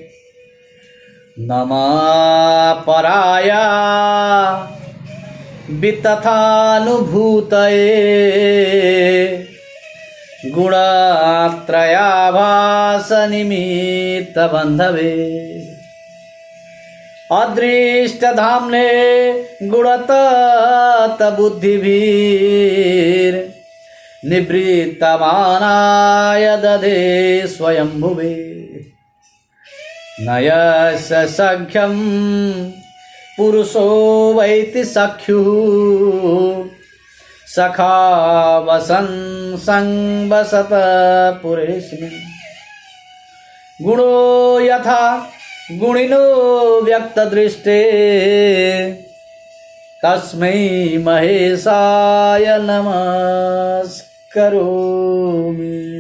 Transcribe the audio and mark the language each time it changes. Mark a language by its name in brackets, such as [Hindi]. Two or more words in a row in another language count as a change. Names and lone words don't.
[Sanskrit] নমঃ পৰায়া বিতথানুভূতয়ে গুণাত্ৰয়াভাস নিমিত্ত বন্ধবে অদৃষ্টধাম্নে গুণতত বুদ্ধিভির নিবৃত্তমানায় দধে স্বয়ম্ভুবে নয়স্য সখ্যম পুরুষো वैति सख्युः सखा वसन संवसत पुरेस्मिन् गुणो यथा गुणिनो व्यक्तदृष्टे तस्मै महेशाय नमस्करोमि।